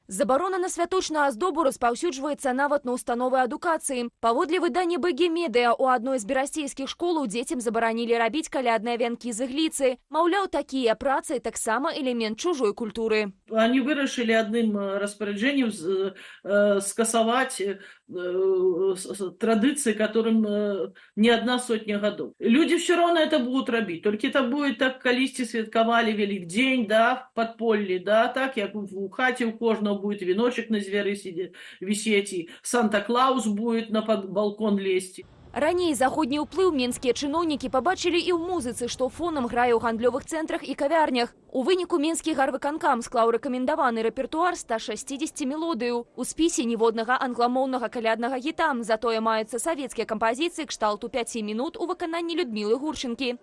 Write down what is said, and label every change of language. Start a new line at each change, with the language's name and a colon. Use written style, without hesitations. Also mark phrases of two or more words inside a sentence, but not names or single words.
Belarusian: Забарона на святочную аздобу распаўсюджваецца нават на установы адукацыі. Паводле выдання БГ Медыа, у адной з берасцейскіх школаў дзецям забаранілі рабіць калядныя вянкі з ігліцы. Маўляў, такія працы таксама элемент чужой культуры.
Russian: Они вырашылі адным распоряджением скасаваць традиции, которым не 1 сотня годов. Люди все равно это будут рабіць, только это будет так,
Belarusian: калісьці святкавалі Великдень,
Russian: да, подполье, да,
Belarusian: так, як у хаце у кожного
Russian: будет веночек на звяры висеть, и Санта-Клаус будет на балкон лезть.
Belarusian: Раней заходні ўплыў менскія чыноўнікі пабачылі і ў музыцы, што фонам грае ў гандлёвых цэнтрах і кавярнях. У выніку менскі гарвыканкам склаў рэкамендаваны рэпертуар 160 мелодыяў. У спісе ніводнага англамоўнага каляднага гіта, затое маюцца савецкія кампазіцыі кшталту 5 мінут у выкананні Людмілы Гурчынкі.